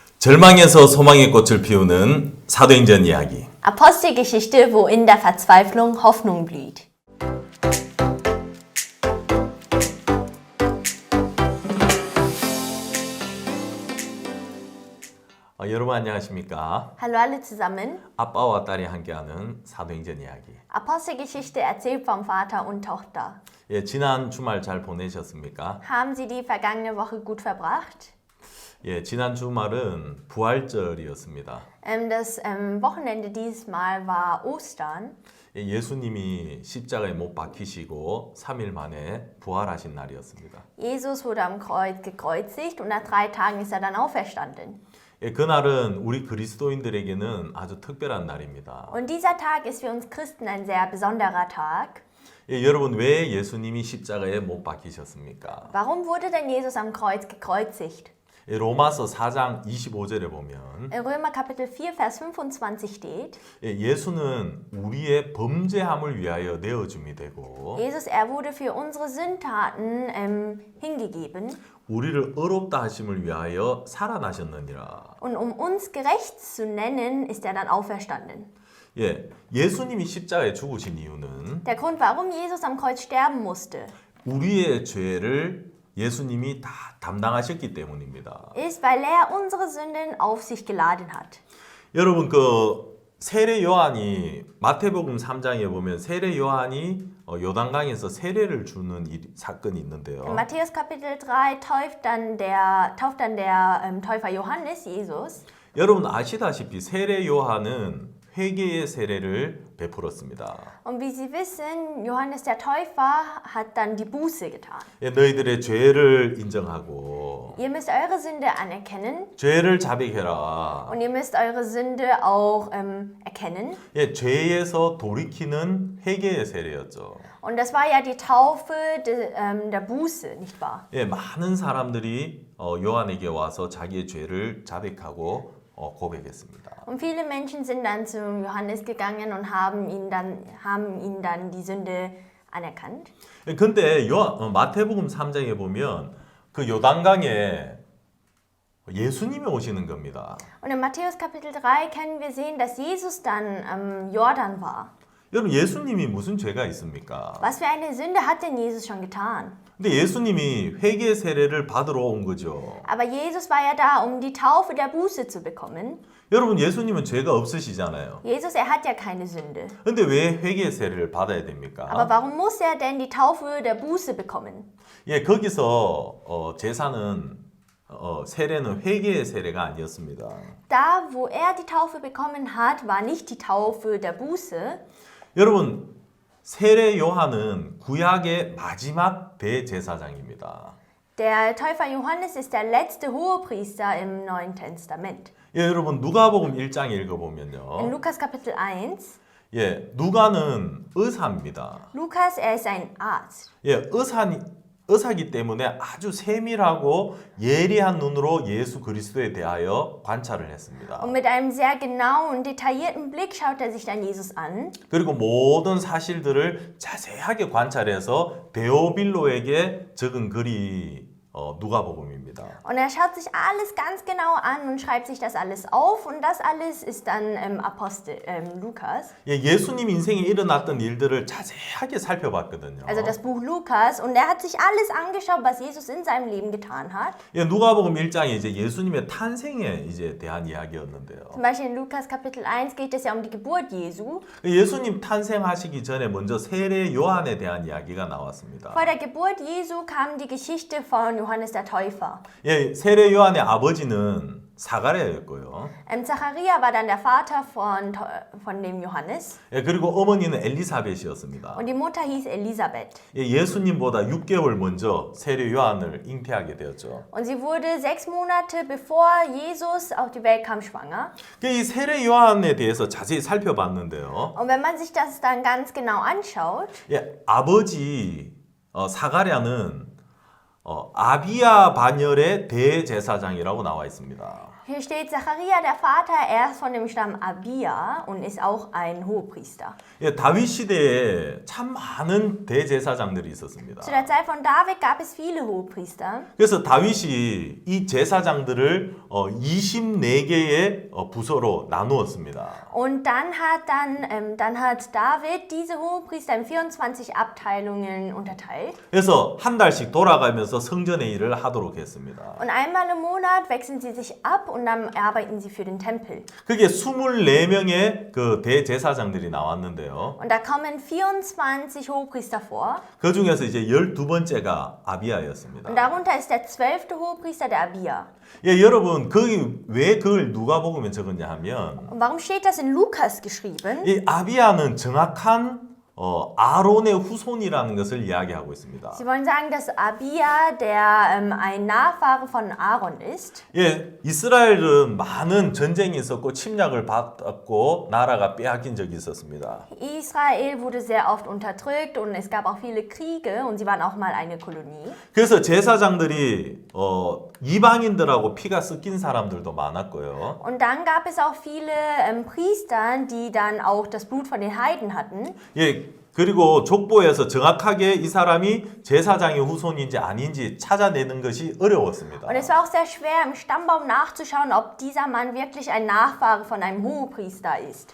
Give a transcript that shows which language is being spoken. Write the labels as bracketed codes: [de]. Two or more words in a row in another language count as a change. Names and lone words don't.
[ko] 절망에서 소망의 꽃을 피우는 사도행전 이야기. [de] Apostelgeschichte, wo in der Verzweiflung Hoffnung blüht. [ko] 여러분 안녕하십니까? [de] Hallo alle zusammen. [ko] 아빠와 딸이 함께하는 사도행전 이야기. [de] Apostelgeschichte erzählt vom Vater und Tochter. [ko] 지난 주말 잘 보내셨습니까? [de] Haben Sie die vergangene Woche gut verbracht? [ko] 지난 주말은 부활절이었습니다. [de] Das Wochenende dieses Mal war Ostern. [ko] 예수님이 십자가에 못 박히시고 3일 만에 부활하신 날이었습니다. [de] Jesus wurde am Kreuz gekreuzigt und nach 3 Tagen ist er dann auferstanden. [ko] 그날은 우리 그리스도인들에게는 아주 특별한 날입니다. [de] Und dieser Tag ist für uns Christen ein sehr besonderer Tag. [ko] 여러분 왜 예수님이 십자가에 못 박히셨습니까? [de] Warum wurde denn Jesus am Kreuz gekreuzigt? [ko] 로마서 4장 25절에 보면 [de] In Römer Kapitel 4, Vers 25 steht, [ko] 예수는 우리의 범죄함을 위하여 내어줌이 되고 [de] Jesus, er wurde für unsere Sündtaten hingegeben [ko] 우리를 의롭다 하심을 위하여 살아나셨느니라. [de] und um uns gerecht zu nennen, ist er dann auferstanden. [ko] 예수님이 십자가에 죽으신 이유는 [de] Der Grund, warum Jesus am Kreuz sterben musste, [ko] 우리의 죄를 예수님이 다 담당하셨기 때문입니다. [de] ist, weil er unsere Sünden auf sich geladen hat. [ko] 여러분 세례 요한이 마태복음 3장에 보면 세례 요한이 요단강에서 세례를 주는 사건이 있는데요. [de] In Matthäus Kapitel 3 tauft dann der Täufer Johannes Jesus. [ko] 여러분 아시다시피 세례 요한은 회개의 세례를 베풀었습니다. [de] Und wie Sie wissen, Johannes der Täufer hat dann die Buße getan. [ko] 너희들의 죄를 인정하고 [de] Ihr müsst eure Sünde anerkennen [ko] 죄를 자백해라. [de] und ihr müsst eure Sünde auch erkennen. [ko] 죄에서 돌이키는 회개의 세례였죠. [de] Und das war ja die Taufe der Buße, nicht wahr? [ko] 많은 사람들이 요한에게 와서 자기의 죄를 자백하고 고백했습니다. [de] Und viele Menschen sind dann zu Johannes gegangen und haben ihn dann die Sünde anerkannt. [ko] 근데 마태복음 3장에 보면 그 요단강에 예수님이 오시는 겁니다. [de] Und in Matthäus Kapitel 3 können wir sehen, dass Jesus dann am Jordan war. [ko] 여러분 예수님이 무슨 죄가 있습니까? [de] Was für eine Sünde hat denn Jesus schon getan? [ko] 근데 예수님이 회개 세례를 받으러 온 거죠. [de] Aber Jesus war ja da, um die Taufe der Buße zu bekommen. [ko] 여러분 예수님은 죄가 없으시잖아요. [de] Jesus, er hat ja keine Sünde. [ko] 근데 왜 회개 세례를 받아야 됩니까? [de] Aber warum muss er denn die Taufe der Buße bekommen? [ko] 거기서 제사는 세례는 회개의 세례가 아니었습니다. [de] Da, wo er die Taufe bekommen hat, war nicht die Taufe der Buße. [ko] 여러분 세례 요한은 구약의 마지막 대제사장입니다. [de] Der Täufer Johannes ist der letzte Hohepriester im Neuen Testament. [ko] 여러분 누가복음 1장 [de] In [ko] 읽어보면요. [de] Lukas Kapitel 1, [ko] 누가는 의사입니다. [de] Lukas, er ist ein Arzt. [ko] 의사기 때문에 아주 세밀하고 예리한 눈으로 예수 그리스도에 대하여 관찰을 했습니다. [de] Und mit einem sehr genauen und detaillierten Blick schaut er sich dann Jesus an. [ko] 그리고 모든 사실들을 자세하게 관찰해서 데오빌로에게 적은 글이 누가복음입니다. [de] Und er schaut sich alles ganz genau an und schreibt sich das alles auf. Und das alles ist dann Apostel Lukas. [ko] 예수님 인생에 일어났던 일들을 자세하게 살펴봤거든요. [de] Also das Buch Lukas. Und er hat sich alles angeschaut, was Jesus in seinem Leben getan hat. [ko] 누가복음 1장에 이제 예수님의 탄생에 대한 이야기였는데요. [de] Zum Beispiel in Lukas Kapitel 1 geht es ja um die Geburt Jesu. [ko] 예수님 탄생하시기 전에 먼저 세례 요한에 대한 이야기가 나왔습니다. [de] Vor der Geburt Jesu kam die Geschichte von Johannes der Täufer. [ko] 세례 요한의 아버지는 사가랴였고요. [de] Zachariah war dann der Vater von dem Johannes. [ko] 그리고 어머니는 엘리사벳이었습니다. [de] Und die Mutter hieß Elisabeth. [ko] 예수님보다 6개월 먼저 세례 요한을 잉태하게 되었죠. [de] Und sie wurde 6 Monate bevor Jesus auf die Welt kam schwanger. [ko] 이 세례 요한에 대해서 자세히 살펴봤는데요. [de] Und wenn man sich das dann ganz genau anschaut, [ko] 아버지 사가랴는 아비야 반열의 대제사장이라고 나와 있습니다. [de] Hier steht Zachariah, der Vater, er ist von dem Stamm Abia und ist auch ein Hohepriester. [ko] 예, 다윗 시대에 참 많은 대제사장들이 있었습니다. [de] Zu der Zeit von David gab es viele Hohepriester. [ko] 그래서 다윗이 이 제사장들을 24개의 부서로 나누었습니다. [de] Und dann hat David diese Hohepriester in 24 Abteilungen unterteilt. [ko] 그래서 한 달씩 돌아가면서 성전의 일을 하도록 했습니다. [de] Und einmal im Monat wechseln sie sich ab und dann arbeiten sie für den Tempel. [ko] 그게 24명의 그 대제사장들이 나왔는데요. [de] Und da kommen 24 Hohepriester vor. [ko] 그 중에서 이제 12번째가 아비야였습니다. [de] Und darunter ist der 12. Hohepriester, der Abia. [ko] 예, 여러분, 거기 왜 그걸 누가복음에 적었냐 하면 [de] Und warum steht das in Lukas geschrieben? [ko] 이 아비야는 정확한 아론의 후손이라는 것을 이야기하고 있습니다. [de] Sie wollen sagen, dass Abia ein Nachfahre von Aaron ist. [ko] 예, 이스라엘은 많은 전쟁이 있었고 침략을 받았고 나라가 빼앗긴 적이 있었습니다. [de] Israel wurde sehr oft unterdrückt und es gab auch viele Kriege und sie waren auch mal eine Kolonie. [ko] 그래서 제사장들이 이방인들하고 피가 섞인 사람들도 많았고요. [de] Und dann gab es auch viele Priester, die dann auch das Blut von den Heiden hatten. [ko] 예, 그리고 족보에서 정확하게 이 사람이 제사장의 후손인지 아닌지 찾아내는 것이 어려웠습니다. [de] Und es war auch sehr schwer, im Stammbaum nachzuschauen, ob dieser Mann wirklich ein Nachfahre von einem Hohepriester ist.